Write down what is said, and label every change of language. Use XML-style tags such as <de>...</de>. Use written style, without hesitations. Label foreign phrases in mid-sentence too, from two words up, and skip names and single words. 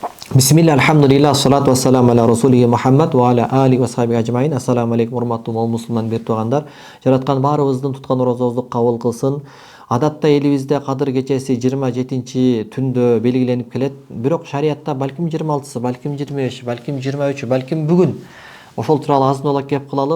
<ar>بسم الله، الحمد لله، الصلاة والسلام على رسوله محمد وعلى آله وصحبه أجمعين. السلام عليكم,</ar> <ky>урматтуу мол мусулман бер тугандар. Жараткан баарыбыздын туткан оразобузду кабыл кылсын. Адатта элибизде Кадыр кечеси 27-түндө белгиленип келет. Бирок шариятта балким 26-сы, балким 25, балким 23, балким бүгүн ошол тууралуу азын оолак кеп кылалы.</ky>